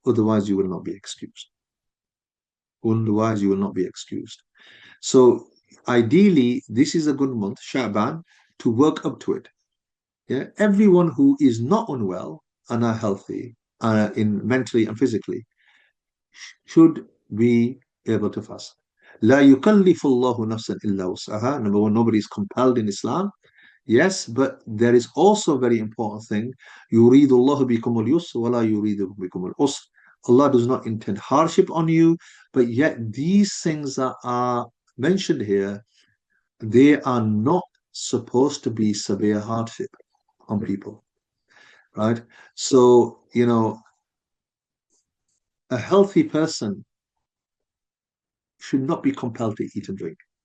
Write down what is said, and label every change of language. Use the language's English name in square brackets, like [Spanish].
[English] Otherwise, you will not be excused. Otherwise, you will not be excused. So ideally, this is a good month, Sha'ban, to work up to it. Yeah, everyone who is not unwell and are healthy, in mentally and physically, should be able to fast. [Arabic] لا يكلف الله نفسا إلا وسعها. [English] Number one, nobody is compelled in Islam. Yes, but there is also a very important thing. [Arabic] يريد الله بكم اليسر ولا يريد بكم العسر. [English] Allah does not intend hardship on you, but yet these things that are mentioned here, they are not supposed to be severe hardship on people, right? So, a healthy person should not be compelled to eat and drink.